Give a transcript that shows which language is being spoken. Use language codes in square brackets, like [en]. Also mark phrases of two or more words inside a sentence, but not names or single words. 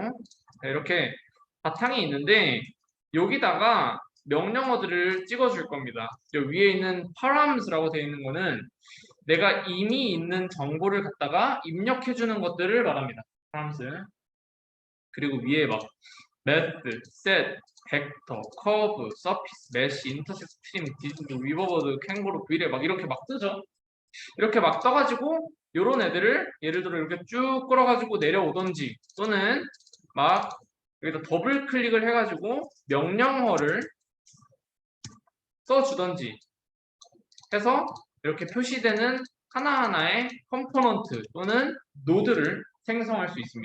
[ko] 자, 이렇게 바탕이 있는데 여기다가 명령어들을 찍어줄 겁니다. 여기 위에 있는 params,라고 되어 있는 거는 내가 이미 있는 정보를 갖다가 입력해주는 것들을 말합니다. params. 그리고 위에 막 [en] method, set, vector, curve, surface, mesh, intersect, trim, disk, weaverboard, kangaroo, [ko] vl에 막 이렇게 막 뜨죠. 이렇게 막 떠가지고 요런 애들을 예를 들어 이렇게 쭉 끌어가지고 내려오던지, 또는 막 여기다 더블 클릭을 해가지고 명령어를 써주던지 해서 이렇게 표시되는 하나하나의 컴포넌트 또는 노드를 생성할 수 있습니다.